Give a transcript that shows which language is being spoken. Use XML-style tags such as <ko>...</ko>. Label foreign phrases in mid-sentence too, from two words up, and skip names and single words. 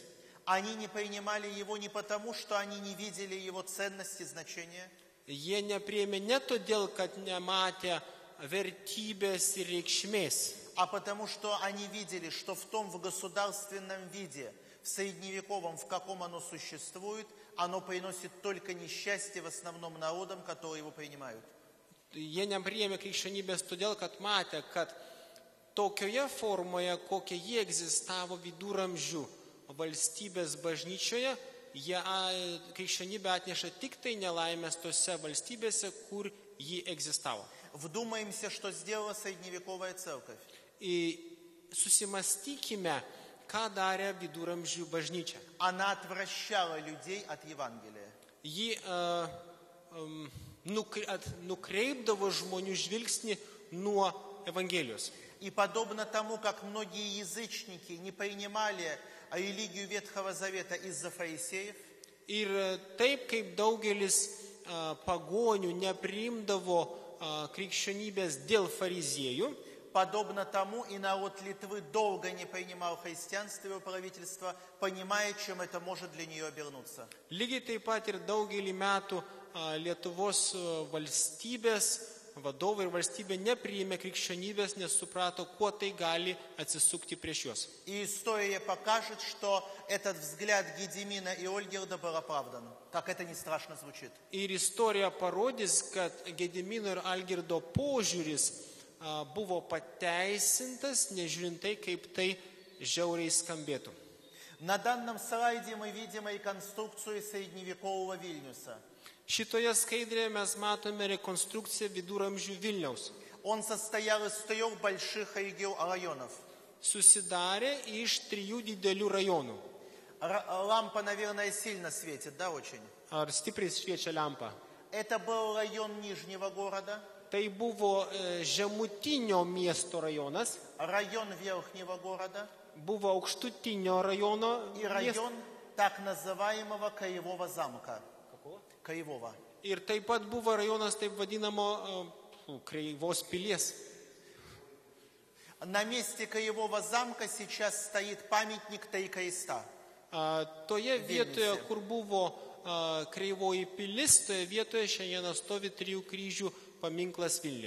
<ru>Они не принимали его не потому, что они не видели его ценности, значения,</ru> <lt>Jie nepriėmė ne todėl, kad nematė vertybės ir reikšmės,</lt> <ru>а потому что они видели, что в том в государственном виде, в средневековом, в каком оно существует, оно приносит только несчастье в основном народам, которые его принимают.</ru> <lt>Jie nepriėmė krikščionybės todėl, kad matė, kad tokioje formoje, kokia jie egzistavo viduramžių valstybės bažnyčioje, krikščionybė atneša tik tai nelaimės tose valstybėse, kur ji egzistavo.</lt> <ru>Вдумаемся, что сделала средневековая церковь.</ru> <lt>Ir susimastykime, ką darė viduramžių bažnyčia.</lt> <ru>Она отвращала людей от Евангелия.</ru> <lt>Ji nukreipdavo žmonių žvilgsnį nuo Evangelijos.</lt> <ru>И подобно тому, как многие язычники не принимали религию Ветхого Завета из-за фарисеев,</ru> <lt>Ir taip kaip daugelis pagonių nepriimdavo krikščionybės dėl fariziejų,</lt> <ru>подобно тому и народ Литвы долго не принимал христианство и его правительство, понимая, чем это может для нее обернуться.</ru> <lt>lygiai taip pat ir daugelį metų Lietuvos valstybės vadovai ir valstybė nepriėmė krikščionybės, nes suprato, kuo tai gali atsisukti prieš juos.</lt> <ru>И история покажет, что этот взгляд Гедимина и Ольгерда был оправдан, как это не страшно звучит.</ru> <lt>Ir istorija parodys, kad Gedimino ir Algirdo požiūris buvo pateisintas, nežiūrint tai, kaip tai žiauriai skambėtų.</lt> <ru>На данном слайде мы видим реконструкцию средневекового Вильнюса.</ru> <lt>Šitoje skaidrėje mes matome rekonstrukciją viduramžių Vilniaus.</lt> <ru>Он состоял из 3 больших районов.</ru> <lt>Susidarė iš 3 didelių rajonų.</lt> <ru>Лампа, наверное, сильно светит, да, очень?</ru> <lt>Ar stipriai šviečia lempa?</lt> <ru>Это был район Нижнего города,</ru> <lt>Tai buvo žemutinio miesto rajonas,</lt> <ru>район Верхнего города</ru> <lt>buvo aukštutinio rajono</lt> <ru>и район так называемого Краевого замка. Краевого.</ru> <lt>ir taip pat buvo rajonas taip vadinamo Kreivos pilies.</lt> <ru>На месте Краевого замка сейчас стоит памятник Три креста.</ru> <lt>Toje vietoje, kur buvo Kreivoji pilis, toje vietoje šiandien stovi 3 kryžių paminklas Vilniuje.</lt>